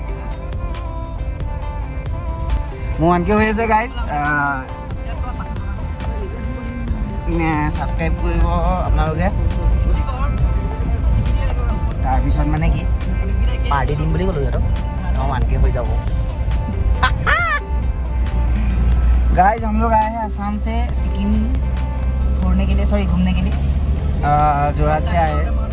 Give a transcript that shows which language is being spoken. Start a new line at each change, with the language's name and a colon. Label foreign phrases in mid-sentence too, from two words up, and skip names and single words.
Assamese: মোৰ 1K হৈ আছে গাইজ ছাবস্ক্ৰাইব কৰিব আপোনালোকে তাৰপিছত মানে কি পাৰ্টি দিম বুলি ক'লোঁ সিহঁতক 1K হৈ যাব
Hindi: गाइस हम लोग आए हैं आसाम से सिक्किम घूमने के लिए जोरहाट से आए हैं